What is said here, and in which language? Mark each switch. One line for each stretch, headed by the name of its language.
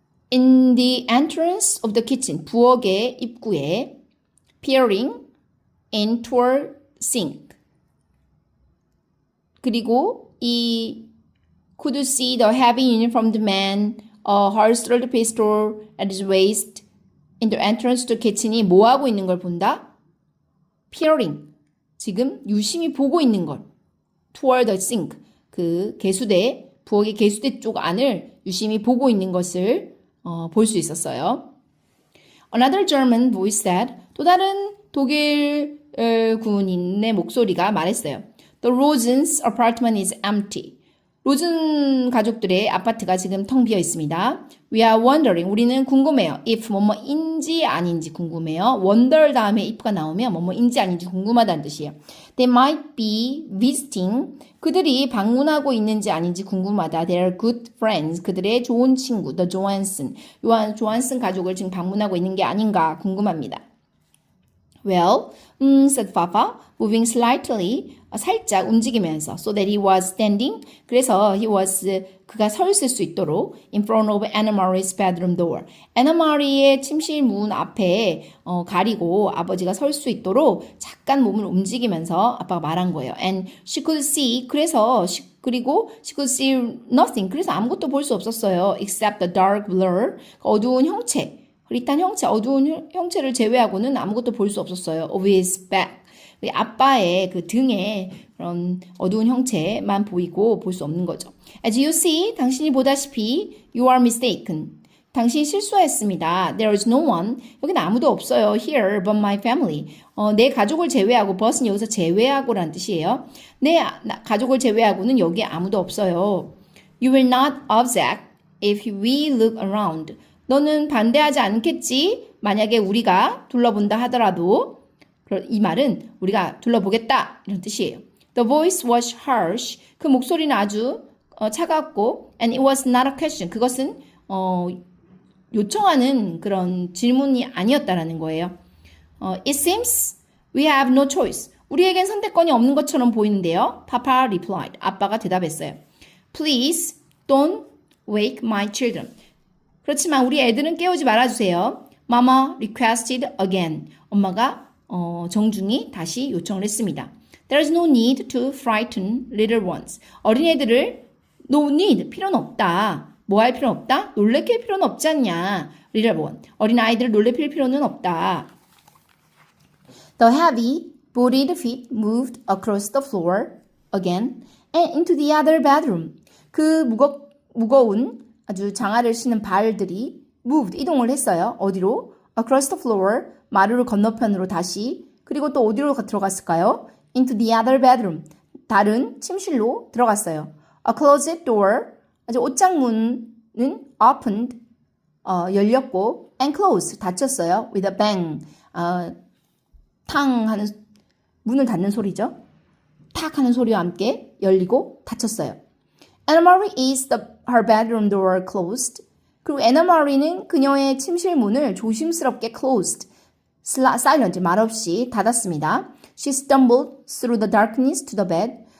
English: In the entrance of the kitchen,
Korean: 부엌의 입구에
English: peering into a sink.
Korean: 그리고 이
English: could see the heavy uniformed man, a holstered pistol at his waist in the entrance to the kitchen이
Korean: 뭐 하고 있는 걸 본다?
English: peering.
Korean: 지금 유심히 보고 있는 걸.
English: toward the sink.
Korean: 그 개수대, 부엌의 개수대 쪽 안을 유심히 보고 있는 것을 볼 수 있었어요.
English: Another German voice said,
Korean: 또 다른 독일 군인의 목소리가 말했어요.
English: The Rosen's apartment is empty.
Korean: 로즌 가족들의 아파트가 지금 텅 비어 있습니다.
English: We are wondering.
Korean: 우리는 궁금해요. If 뭐뭐인지 아닌지 궁금해요. wonder 다음에 if가 나오면 뭐뭐인지 아닌지 궁금하다는 뜻이에요.
English: They might be visiting.
Korean: 그들이 방문하고 있는지 아닌지 궁금하다.
English: They are good friends.
Korean: 그들의 좋은 친구.
English: The Johansson.
Korean: 조한슨 가족을 지금 방문하고 있는 게 아닌가 궁금합니다.
English: Well, said Papa, moving slightly,
Korean: 살짝 움직이면서,
English: so that he was standing,
Korean: 그래서 그가 서 있을 수 있도록,
English: in front of Anna Marie's bedroom door.
Korean: Anna Marie의 침실 문 앞에 가리고 아버지가 설 수 있도록 잠깐 몸을 움직이면서 아빠가 말한 거예요.
English: And she could see, 그리고 she could see nothing,
Korean: 그래서 아무것도 볼 수 없었어요.
English: Except the dark blur,
Korean: 어두운 형체. 흐릿한 형체, 어두운 형체를 제외하고는 아무것도 볼 수 없었어요.
English: Of his back.
Korean: 아빠의 그 등에 그런 어두운 형체만 보이고 볼 수 없는 거죠.
English: As you see,
Korean: 당신이 보다시피,
English: you are mistaken.
Korean: 당신이 실수했습니다.
English: There is no one.
Korean: 여기는 아무도 없어요.
English: Here but my family.
Korean: 내 가족을 제외하고, but은 여기서 제외하고라는 뜻이에요. 내 가족을 제외하고는 여기에 아무도 없어요.
English: You will not object if we look around.
Korean: 너는 반대하지 않겠지? 만약에 우리가 둘러본다 하더라도 이 말은 우리가 둘러보겠다 이런 뜻이에요.
English: The voice was harsh.
Korean: 그 목소리는 아주 차갑고
English: and it was not a question.
Korean: 그것은 요청하는 그런 질문이 아니었다라는 거예요.
English: It seems we have no choice.
Korean: 우리에겐 선택권이 없는 것처럼 보이는데요.
English: Papa replied.
Korean: 아빠가 대답했어요.
English: Please don't wake my children.
Korean: 그렇지만 우리 애들은 깨우지 말아주세요.
English: Mama requested again.
Korean: 엄마가 정중히 다시 요청을 했습니다.
English: There is no need to frighten little ones.
Korean: 어린애들을 no need, 필요는 없다. 뭐 할 필요는 없다? 놀래킬 필요는 없지 않냐.
English: little one.
Korean: 어린아이들을 놀래킬 필요는 없다.
English: The heavy, booted feet moved across the floor again and into the other bedroom.
Korean: 그 무거운 아주 장화를 신은 발들이 moved, 이동을 했어요. 어디로?
English: Across the floor,
Korean: 마루를 건너편으로 다시. 그리고 또 어디로 들어갔을까요?
English: Into the other bedroom,
Korean: 다른 침실로 들어갔어요.
English: A closet door,
Korean: 아주 옷장문은
English: opened,
Korean: 열렸고
English: and closed,
Korean: 닫혔어요.
English: With a bang,
Korean: 탕 하는, 문을 닫는 소리죠. 탁 하는 소리와 함께 열리고 닫혔어요.
English: Anna Marie is her bedroom door closed.
Korean: 그리고 Anna Marie는 그녀의 침실 문을 조심스럽게 closed, silent, 말없이 닫았습니다.
English: She stumbled through the darkness to the bed.